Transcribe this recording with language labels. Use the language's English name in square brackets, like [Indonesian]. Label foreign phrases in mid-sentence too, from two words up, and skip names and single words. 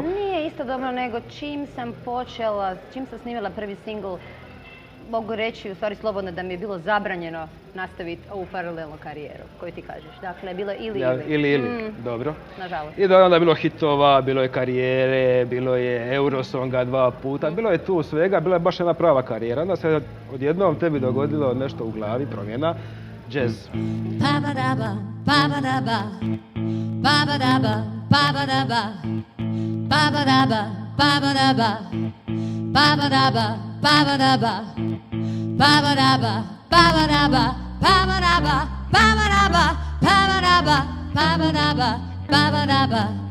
[Croatian] Nije istodobno, nego čim sam snimila prvi singl, mogu reći u stvari slobodno da mi je bilo zabranjeno nastaviti ovu paralelnu karijeru koju ti kažeš. Dakle, bilo ili. Dobro. Nažalost. I onda je bilo hitova, bilo je karijere, bilo je Eurosonga 2 puta, bilo je tu svega, bila je baš jedna prava karijera. Onda se odjednom tebi dogodilo nešto u glavi, promjena, jazz. Ba-ba-da-ba, ba-ba-da-ba, ba-ba-da-ba, ba-ba-da-ba, ba-ba-da-ba, ba-ba-da-ba, ba-ba-da-ba, ba-ba-da-ba, ba-ba-da-ba, ba-ba-da-ba, ba-ba-da-ba, ba-ba-da-ba, ba-ba-da-ba, ba-ba-da-ba, ba-ba-da-ba,